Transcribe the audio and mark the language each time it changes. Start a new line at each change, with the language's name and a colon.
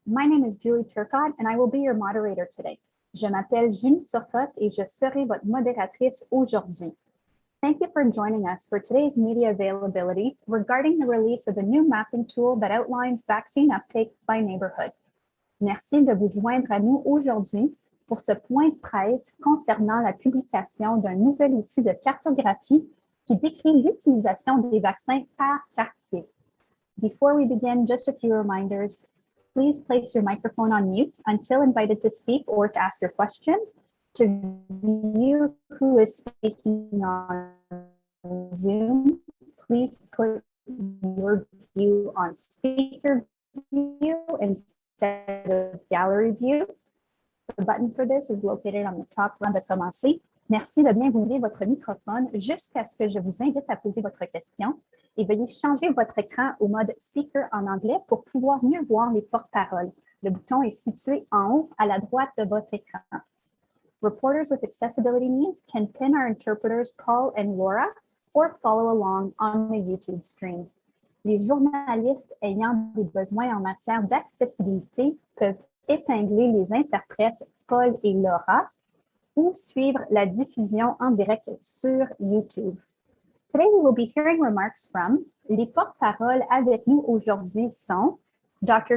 English: My name is Julie Turcotte and I will be your moderator today.
French: Je m'appelle Julie Turcotte et je serai votre modératrice aujourd'hui.
English: Thank you for joining us for today's media availability regarding the release of a new mapping tool that outlines vaccine uptake by neighborhood.
French: Merci de vous joindre à nous aujourd'hui pour ce point de presse concernant la publication d'un nouvel outil de cartographie qui décrit l'utilisation des vaccins par quartier.
English: Before we begin, just a few reminders. Please place your microphone on mute until invited to speak or to ask your question. To view who is speaking on Zoom, please put your view on speaker view instead of gallery view. The button for this is located on the top
French: avant de commencer. Merci de bien ouvrir votre microphone jusqu'à ce que je vous invite à poser votre question et veuillez changer votre écran au mode speaker en anglais pour pouvoir mieux voir les porte-paroles. Le bouton est situé en haut à la droite de votre écran.
English: Reporters with accessibility needs can pin our interpreters Paul and Laura or follow along on the YouTube stream.
French: Les journalistes ayant des besoins en matière d'accessibilité peuvent épingler les interprètes Paul et Laura ou suivre la diffusion en direct sur YouTube.
English: Today we will be hearing remarks from
French: les porte-paroles avec nous aujourd'hui sont Dr.